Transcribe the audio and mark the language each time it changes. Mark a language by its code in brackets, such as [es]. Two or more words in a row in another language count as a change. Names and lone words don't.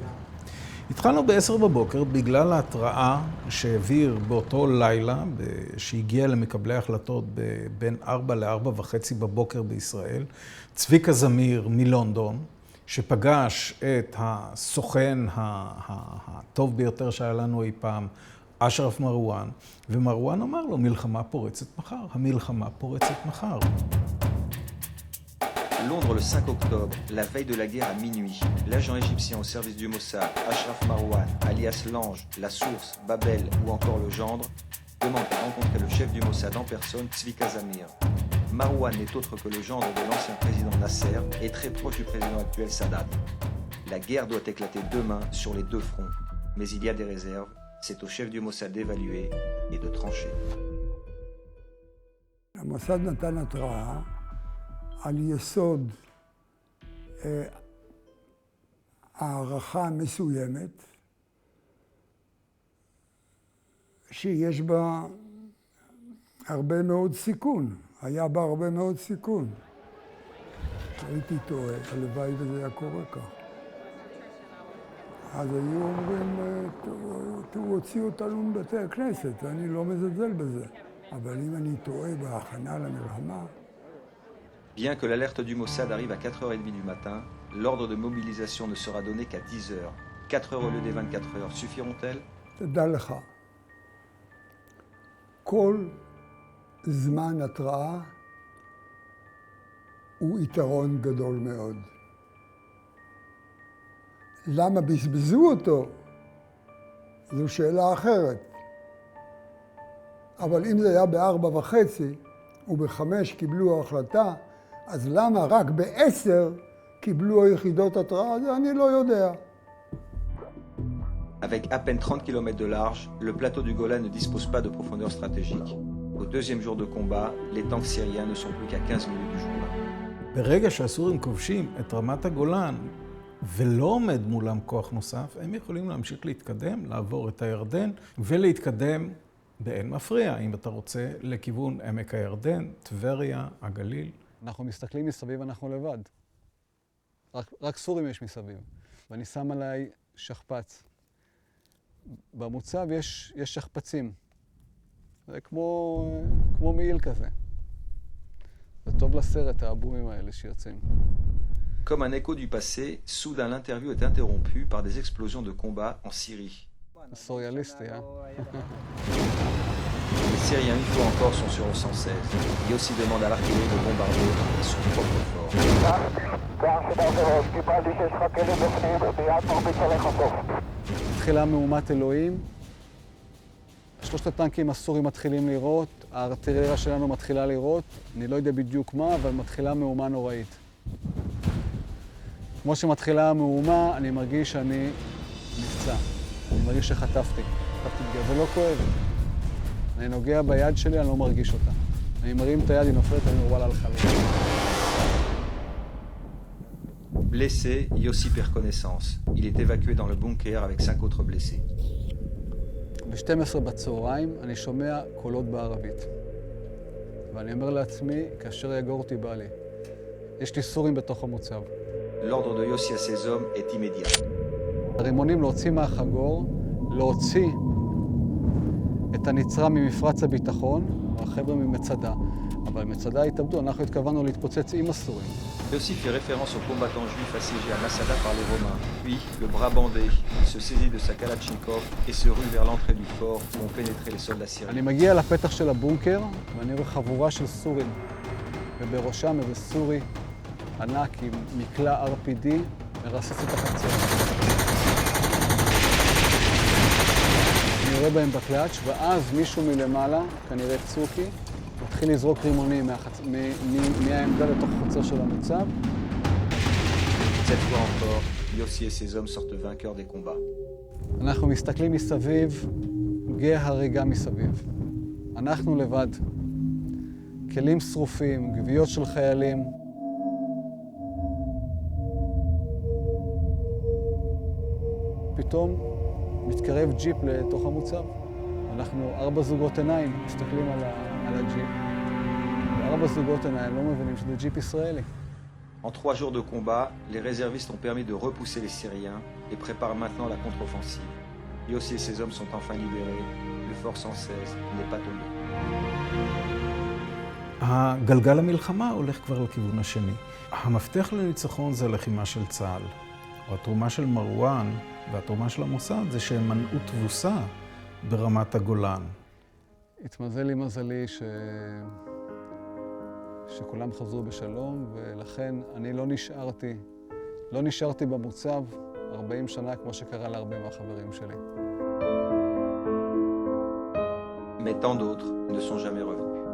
[he] התחלנו ב-10 בבוקר בגלל ההתראה שהעביר באותו לילה, שהגיע למקבלי החלטות בין 4 ל-4:30 בבוקר בישראל, צביקה זמיר מלונדון, שפגש את הסוכן הטוב ביותר שהיה לנו אי פעם, אשרף מרואן, ומרואן אמר לו, מלחמה פורצת מחר, המלחמה פורצת מחר. [fr] Londres le 5 octobre, la veille de la guerre à minuit, l'agent égyptien au service du Mossad, Ashraf Marwan, alias l'Ange, la Source, Babel ou encore le Gendre, demande à rencontrer le chef du Mossad en personne, Tzvika Zamir. Marwan n'est autre que le gendre de l'ancien président Nasser et très proche du président actuel Sadat. La guerre doit éclater demain sur les deux fronts, mais il y a des réserves, c'est au chef du Mossad d'évaluer et de trancher. [he] המוסד נתן התראה על יסוד הערכה מסוימת שיש בה הרבה מאוד סיכון, היה בה הרבה מאוד סיכון. שהייתי טועה, הלוואי וזה היה קורה כך. אז היו אומרים, תוציאו אותנו מבתי הכנסת, ואני לא מזלזל בזה. אבל אם אני טועה בהכנה למלחמה, [fr] Bien que l'alerte du Mossad arrive à 4h30 du matin, l'ordre de mobilisation ne sera donné qu'à 10h. 4 heures au lieu des 24 heures suffiront-elles? [he] תדע לך, כל זמן התראה הוא יתרון גדול מאוד. למה בזבזו אותו? זו שאלה אחרת. אבל אם זה היה ב-4:30 וב-5 קיבלו החלטה, אז למה רק ב-10 קיבלו היחידות התראה? זה אני לא יודע. [fr] Avec à peine 30 km de large, le plateau du Golan ne dispose pas de profondeur stratégique. Au deuxième jour de combat, les tanks syriens ne sont plus qu'à 15 minutes du jour. [he] ברגע שהסורים כובשים את רמת הגולן ולא עומד מולם כוח נוסף, הם יכולים להמשיך להתקדם, לעבור את הירדן ולהתקדם באין מפריע, אם אתה רוצה, לכיוון עמק הירדן, טבריה, הגליל. אנחנו מסתכלים מסביב, אנחנו לבד. רק סורים יש מסביב. ואני שם עליי שכפ"ץ. במוצב יש שכפ"צים. זה כמו מעיל כזה. זה טוב לסרט, האבומים האלה שיוצאים. [fr] Comme un écho du passé, soudain l'interview est interrompue par des explosions de combat en Syrie. [he] סוריאליסטי, [fr] Les Syriens, une fois encore, sont sur le 116. Yossi demande à l'artillerie de bombarder son propre fort. [he] כאן 3, קיבלתי שיש לך כלים בפנים, מיד מרביץ עליך סוף. מתחילה מהומת אלוהים. 3 הטנקים הסורים מתחילים לירות, הארטילריה שלנו מתחילה לירות, אני לא יודע בדיוק מה, אבל מתחילה מהומה נוראית. כמו שמתחילה המהומה, אני מרגיש שאני נפצע. אני מרגיש שחטפתי. חטפתי פגיעה, זה לא כואב. אני נוגע ביד שלי, אני לא מרגיש אותה. אני מרים את היד, היא נופלת, אני אומר, וואלה, הלכה לי. [fr] Blessé, Yossi perd connaissance. Il est évacué dans le bunker avec 5 autres blessés. [he] ב-12 בצהריים אני שומע קולות בערבית. ואני אומר לעצמי, כאשר יגור אותי בא לי. יש לי סורים בתוך המוצב. [fr] L'ordre de Yossi à ses hommes est immédiat. [he] הרימונים להוציא מהחגור, להוציא את הנצרה ממפרץ הביטחון, החבר'ה ממצדה. אבל מצדה התאבדו, אנחנו התכוונו להתפוצץ עם הסורים. [fr] Yossi fait référence aux combattants juifs assiégés à Masada par les Romains. Puis, le bras bandé, il se saisit de sa Kalachnikov et se rue vers l'entrée du fort où ont pénétré les soldats syriens. [he] אני מגיע לפתח של הבונקר, ואני רואה חבורה של סורים. ובראשם איזה סורי ענק עם מקלע RPD, מרסס את החצר. אני רואה בהם בקלאץ', ואז מישהו מלמעלה, כנראה צוקי, מתחיל לזרוק רימונים מהעמדה לתוך החצר של המוצב. [fr] Cette fois encore, Yossi et ses hommes sortent vainqueurs des combats. [he] אנחנו מסתכלים מסביב, גיא הריגה מסביב. אנחנו לבד. כלים שרופים, גוויות של חיילים. פתאום מתקרב ג'יפ לתוך המוצב. אנחנו 4 זוגות עיניים מסתכלים על הג'יפ. 4 זוגות עיניים לא מבינים שזה ג'יפ ישראלי. [fr] En 3 jours de combat, les réservistes ont permis de repousser les Syriens et préparent maintenant la contre-offensive. Yossi et ses hommes sont enfin libérés. Le fort 116 n'est pas tombé. [he] הגלגל המלחמה הולך כבר לכיוון השני. המפתח לניצחון זה הלחימה של צה"ל. התרומה של מרואן והתרומה של המוסד זה שהם מנעו תבוסה ברמת הגולן. התמזל לי מזלי שכולם חזרו בשלום, ולכן אני לא נשארתי במוצב 40 שנה כמו שקרה להרבה מהחברים שלי. [fr] Mais tant d'autres ne sont jamais revenus.